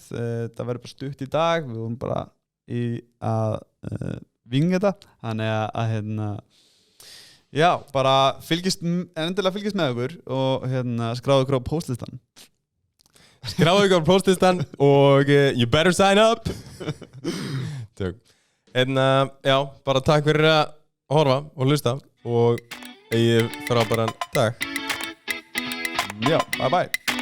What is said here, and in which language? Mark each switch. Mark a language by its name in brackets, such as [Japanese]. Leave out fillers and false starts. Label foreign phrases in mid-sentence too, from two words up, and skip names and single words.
[Icelandic] Það verður bara stutt í dag, við vorum bara að vinga þetta, þannig að já, bara endilega fylgist með okkur og skráðu okkur á postlistan. Skráðu ykkur á postlistan og [English] you better sign up. [Icelandic] Tök. Já, bara takk fyrir að horfa og hlusta og eigið frábæran dag. Já, [English] bye bye.